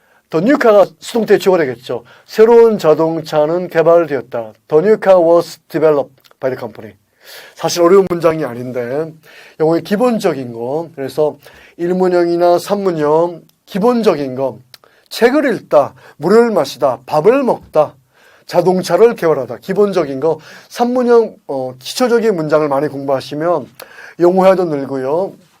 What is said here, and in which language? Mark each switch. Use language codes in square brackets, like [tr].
[en] The new car [ko] 가 수동태의 주어가 되겠죠. 새로운 자동차는 개발되었다. [en] The new car was developed by the company. [ko] 사실 어려운 문장이 아닌데 영어의 기본적인 거, 그래서 1문형이나 3문형 기본적인 거, 책을 읽다, 물을 마시다, 밥을 먹다, 자동차를 개발하다, 기본적인 거 3문형 기초적인 문장을 많이 공부하시면 영어회화도 늘고요.